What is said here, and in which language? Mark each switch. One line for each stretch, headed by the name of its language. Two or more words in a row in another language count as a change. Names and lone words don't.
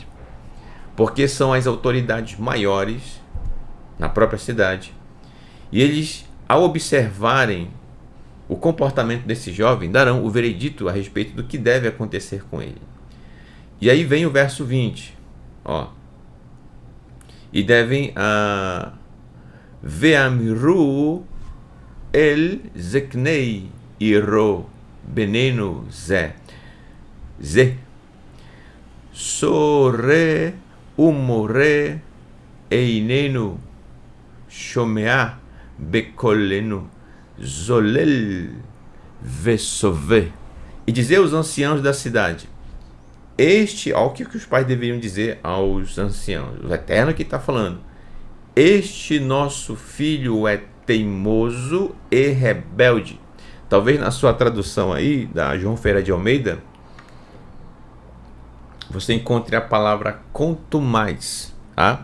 Portuguese: Porque são as autoridades maiores na própria cidade. E eles, ao observarem o comportamento desse jovem, darão o veredito a respeito do que deve acontecer com ele. E aí vem o verso 20. Ó. E devem
Hebrew: ואמרו אל זקני עירו בננו זה סורר ומורה איננו שמע בקלנו זולל וסבא.
Portuguese: E dizer aos anciãos da cidade, o que os pais deveriam dizer aos anciãos? O Eterno que está falando, este nosso filho é teimoso e rebelde. Talvez na sua tradução aí, da João Ferreira de Almeida, você encontre a palavra quanto mais, tá?